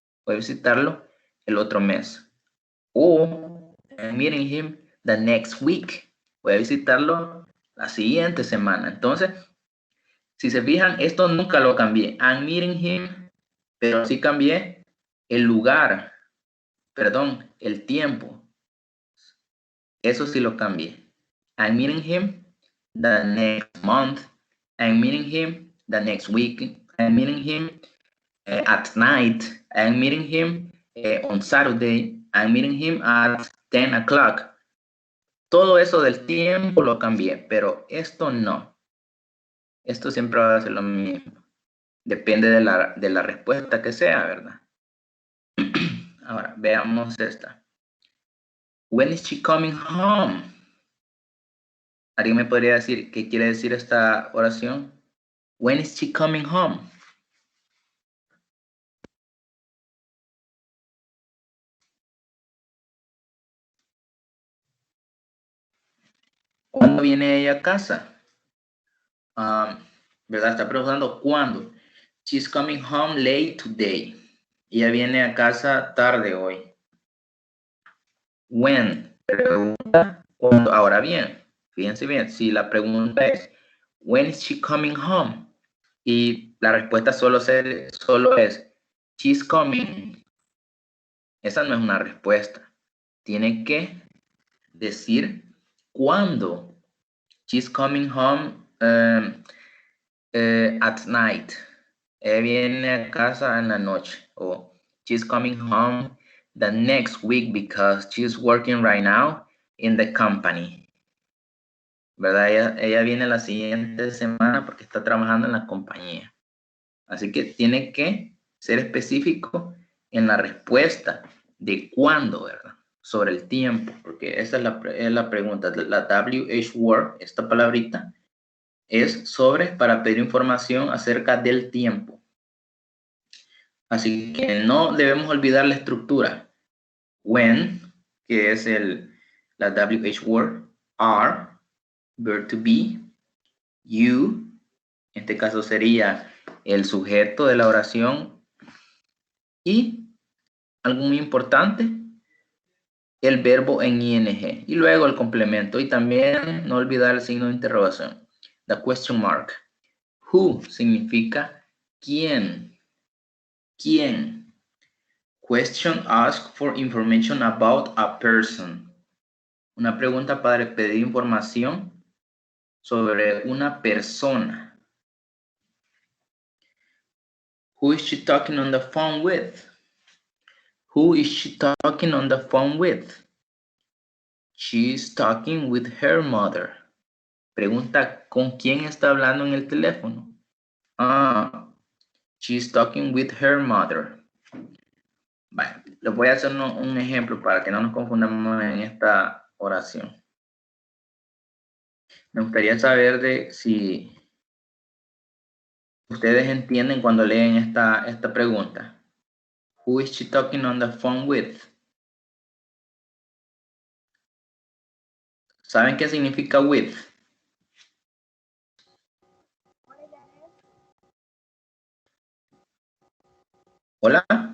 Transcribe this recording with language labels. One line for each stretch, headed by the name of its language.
Spanish: Voy a visitarlo el otro mes.
English: O I'm meeting him the next week.
Spanish: Voy a visitarlo la siguiente semana. Entonces, si se fijan, esto nunca lo cambié.
English: I'm meeting him,
Spanish: pero sí cambié el lugar, perdón, el tiempo. Eso sí lo cambié.
English: I'm meeting him the next month. I'm meeting him the next week. I'm meeting him at night. I'm meeting him on Saturday. I'm meeting him at 10 o'clock.
Spanish: Todo eso del tiempo lo cambié, pero esto no. Esto siempre va a ser lo mismo. Depende de la respuesta que sea, ¿verdad? Ahora, veamos esta.
English: When is she coming home?
Spanish: ¿Alguien me podría decir qué quiere decir esta oración?
English: When is she coming home?
Spanish: ¿Cuándo viene ella a casa? ¿Verdad? Está preguntando cuándo.
English: She's coming home late today.
Spanish: Ella viene a casa tarde hoy. When, pregunta cuándo. Ahora bien, fíjense bien, si la pregunta es
English: when is she coming home?
Spanish: Y la respuesta solo es
English: she's coming.
Spanish: Esa no es una respuesta. Tiene que decir cuándo.
English: She's coming home at night.
Spanish: Viene a casa en la noche.
English: O she's coming home the next week because she's working right now in the company.
Spanish: ¿Verdad? Ella viene la siguiente semana porque está trabajando en la compañía. Así que tiene que ser específico en la respuesta de cuándo, ¿verdad? sobre el tiempo, porque esa es la pregunta. La WH word, esta palabrita, es sobre para pedir información acerca del tiempo. Así que no debemos olvidar la estructura. When, que es la WH word, are, verb to be, you, en este caso sería el sujeto de la oración, y algo muy importante, el verbo en ing, y luego el complemento, y también no olvidar el signo de interrogación,
English: the question mark.
Spanish: Who significa quién. ¿Quién?
English: Question ask for information about a person.
Spanish: Una pregunta para pedir información sobre una persona.
English: Who is she talking on the phone with? Who is she talking on the phone with? She's talking with her mother.
Spanish: Pregunta, ¿con quién está hablando en el teléfono?
English: She's talking with her mother.
Spanish: Vale, les voy a hacer un ejemplo para que no nos confundamos en esta oración. Me gustaría saber de si ustedes entienden cuando leen esta pregunta.
English: Who is she talking on the phone with?
Spanish: ¿Saben qué significa with? ¿Hola?